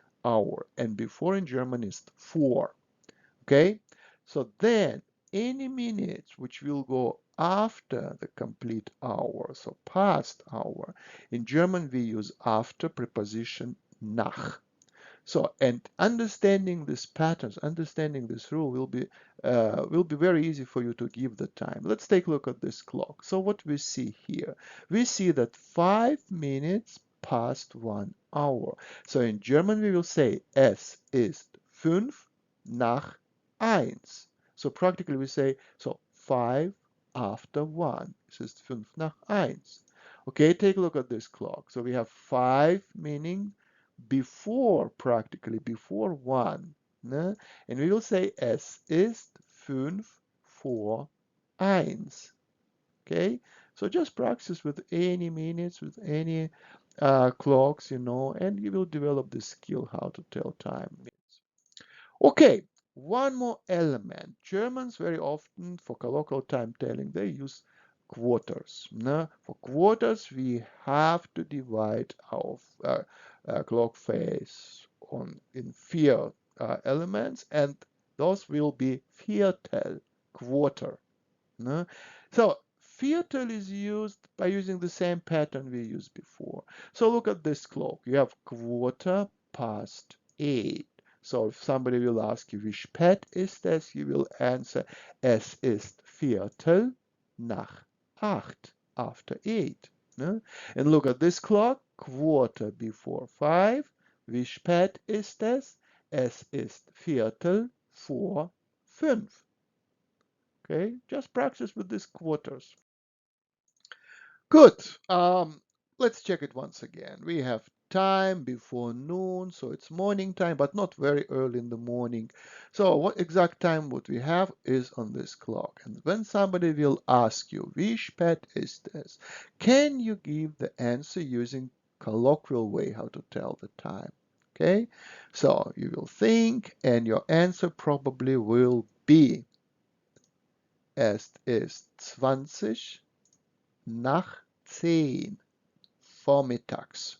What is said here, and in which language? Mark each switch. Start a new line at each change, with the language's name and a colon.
English: hour, and before in German is vor. Okay, so then any minutes which will go after the complete hour, so past hour, in German we use after preposition nach. So, and understanding these patterns, understanding this rule will be very easy for you to give the time. Let's take a look at this clock. So what we see here, we see that 5 minutes past 1 hour. So in German we will say es ist 5 nach 1. So practically we say so 5 after 1.
German: Es ist 5 nach 1.
English: Okay, take a look at this clock. So we have 5 meaning before, practically before 1. Ne? And we will say es ist 5 vor 1. Okay, so just practice with any minutes, with any clocks, you know, and you will develop the skill how to tell time. Okay, one more element. Germans very often for colloquial time telling they use quarters. No? For quarters we have to divide our clock face in four elements, and those will be Viertel, quarter. No? So Viertel is used by using the same pattern we used before. So look at this clock. You have quarter past 8. So if somebody will ask you, wie spät ist es? You will answer, es ist Viertel nach 8, after 8. Ne? And look at this clock, quarter before 5.
German: Wie spät ist es? Es ist Viertel vor 5.
English: Okay, just practice with these quarters. Good. Let's check it once again. We have time before noon, so it's morning time, but not very early in the morning. So what exact time what we have is on this clock. And when somebody will ask you, wie spät ist es? Can you give the answer using colloquial way how to tell the time? Okay, so you will think, and your answer probably will be Es ist 20 nach 10 vormittags.